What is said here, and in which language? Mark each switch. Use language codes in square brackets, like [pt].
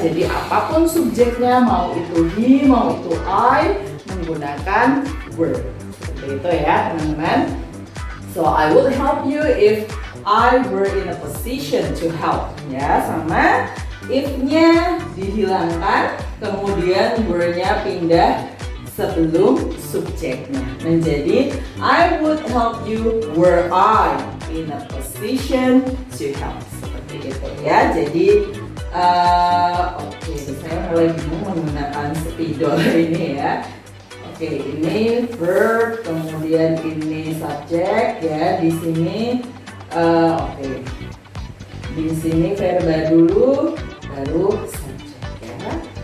[id] Jadi apapun subjeknya, mau itu he, mau itu I, menggunakan were. Seperti itu ya teman-teman. [en] So I would help you if I were in a position to help [id] ya. Sama if-nya dihilangkan, kemudian were-nya pindah sebelum subjeknya menjadi [en] I would help you were I in a position to help. [id] Seperti itu ya. Jadi oke, saya mulai bingung menggunakan spidol ini ya. Oke, ini verb, kemudian ini subjek ya. Di sini oke. Di sini verba dulu, baru subjek ya.